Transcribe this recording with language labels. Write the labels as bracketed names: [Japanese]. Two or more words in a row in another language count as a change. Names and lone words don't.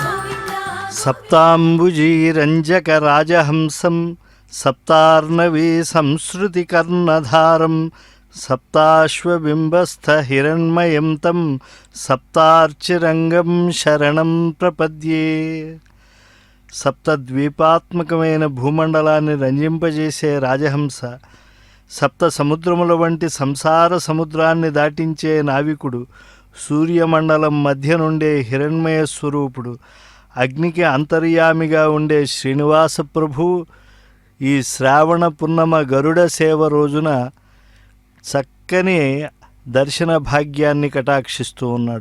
[Sanskrit] सप्ताम्बुजीरञ्जकराजहंसं सप्तार्णवी संश्रुतिकर्णधारं सप्ताश्वबिम्बस्थहिरण्मयं तं सप्तार्चिरंगं शरणं प्रपद्ये। [Telugu] సప్తద్వీపాత్మకమైన భూమండలాన్ని రంజింపజేసే రాజహంస, సప్త సముద్రముల వంటి సంసార సముద్రాన్ని దాటించే నావికుడు, సూర్యమండలం మధ్య నుండే హిరణ్మయ స్వరూపుడు, అగ్నికి అంతర్యామిగా ఉండే శ్రీనివాస ప్రభువు ఈ శ్రావణ పున్నమ గరుడ సేవ రోజున చక్కని దర్శన భాగ్యాన్ని కటాక్షిస్తూ ఉన్నాడు.